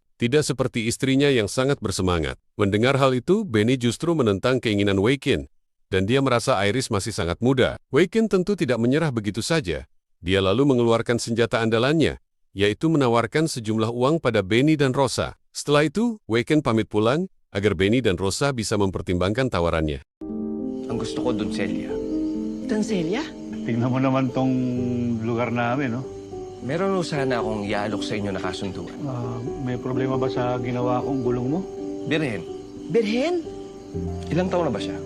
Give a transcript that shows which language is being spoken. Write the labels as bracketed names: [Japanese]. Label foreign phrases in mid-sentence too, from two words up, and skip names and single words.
[Indonesian] Tidak seperti istrinya yang sangat bersemangat. Mendengar hal itu, Benny justru menentang keinginan Weikin. Dan dia merasa Iris masih sangat muda. Weikin tentu tidak menyerah begitu saja. Dia lalu mengeluarkan senjata andalannya, yaitu menawarkan sejumlah uang pada Benny dan Rosa. Setelah itu, Weikin pamit pulang agar Benny dan Rosa bisa mempertimbangkan tawarannya. [Filipino] Ang gusto ko dun, Celia. Tancelia? Tingnan mo naman tong lugar namin, no? Meron ho sana akong iaalok sa inyo na kasunduan. May problema ba sa ginawa kong gulong mo? Birhen, Birhen? ilang taon na ba siya?